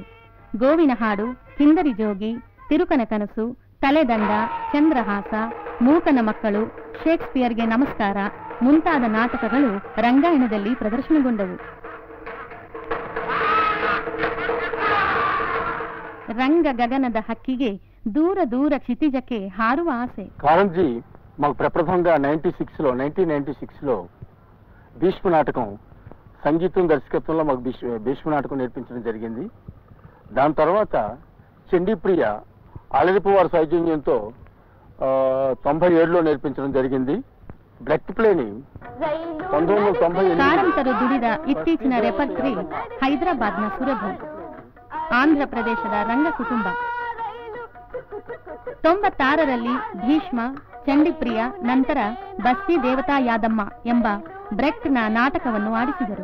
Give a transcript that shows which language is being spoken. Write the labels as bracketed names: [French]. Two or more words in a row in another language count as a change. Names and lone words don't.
[Kannada] ಗೋವಿನ ಹಾಡು, ಕಿಂದರಿ ಜೋಗಿ, ತಿರುಕನ ಕನಸು, ತಲೆದಂಡ, ಚಂದ್ರಹಾಸ, ಮೂಕನ ಮಕ್ಕಳು, ಶೇಕ್ಸ್ಪಿಯರ್ಗೆ ನಮಸ್ಕಾರ ಮುಂತಾದ ನಾಟಕಗಳು ರಂಗಾಯಣದಲ್ಲಿ ಪ್ರದರ್ಶನಗೊಂಡವು. ರಂಗ ಗಗನದ ಹಕ್ಕಿಗೆ ದೂರ ದೂರ ಕ್ಷಿತಿಜಕೆ ಹಾರುವ ಆಸೆ. [Telugu] కారంజీ మాకు ప్రప్రథమంగా 1996లో భీష్మ నాటకం సంగీతం దర్శకత్వంలో మాకు భీష్మ నాటకం నేర్పించడం జరిగింది. దాని తర్వాత చండీప్రియ ఆలరిపు వారి సౌజన్యంతో 97లో నేర్పించడం జరిగింది. బ్లడ్ ప్లేని 1998. [Kannada] ಕಾರಂತರು ದುಡಿದ ಇತ್ತೀಚಿನ ರೆಪರ್ಟರಿ ಹೈದರಾಬಾದ್ನ ಸುರಭಿ, ಆಂಧ್ರ ಪ್ರದೇಶದ ರಂಗ ಕುಟುಂಬ. 96ರಲ್ಲಿ ಭೀಷ್ಮ, ಚಂಡಿಪ್ರಿಯ, ನಂತರ ಬಸ್ತಿ ದೇವತಾ ಯಾದಮ್ಮ ಎಂಬ ಬ್ರೆಕ್ಟ್ನ ನಾಟಕವನ್ನು ಆಡಿಸಿದರು.